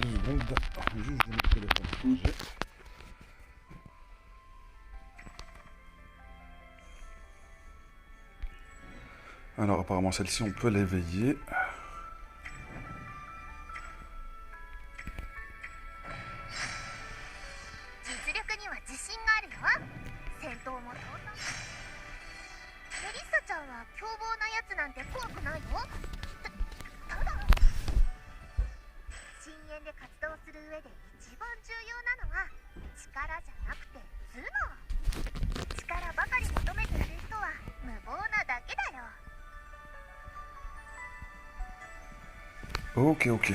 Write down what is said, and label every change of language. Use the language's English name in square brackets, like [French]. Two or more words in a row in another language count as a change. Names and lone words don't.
[French] secondes. Juste je mets le téléphone chargé. Alors apparemment celle-ci on peut l'éveiller. [Japanese] 実力には自信があるよ。戦闘も当然。メリッサちゃんは凶暴なやつなんて怖くないよ。ただ深淵で活動する上で一番重要なのは力じゃなくて頭脳。力ばかり求めている人は無謀なだけだよ。 [English] Ok, ok.